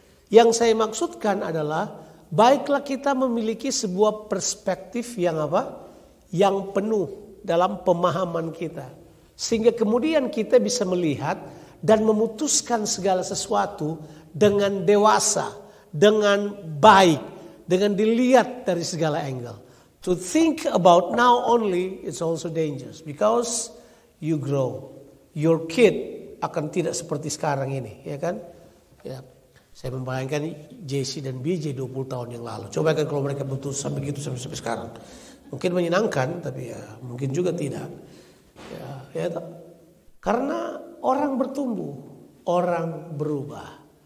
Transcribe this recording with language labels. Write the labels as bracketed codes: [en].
[id] Yang saya maksudkan adalah baiklah kita memiliki sebuah perspektif yang apa? Yang penuh dalam pemahaman kita. Sehingga kemudian kita bisa melihat dan memutuskan segala sesuatu dengan dewasa, dengan baik, dengan dilihat dari segala angle. [en] To think about now only is also dangerous because you grow. Your kid [id] akan tidak seperti sekarang ini, ya kan? Ya. Saya membayangkan JC dan BJ 20 tahun yang lalu. Coba kan kalau mereka putus sampai gitu sampai sekarang. Mungkin menyenangkan, tapi ya mungkin juga tidak. Ya, karena orang bertumbuh, orang berubah.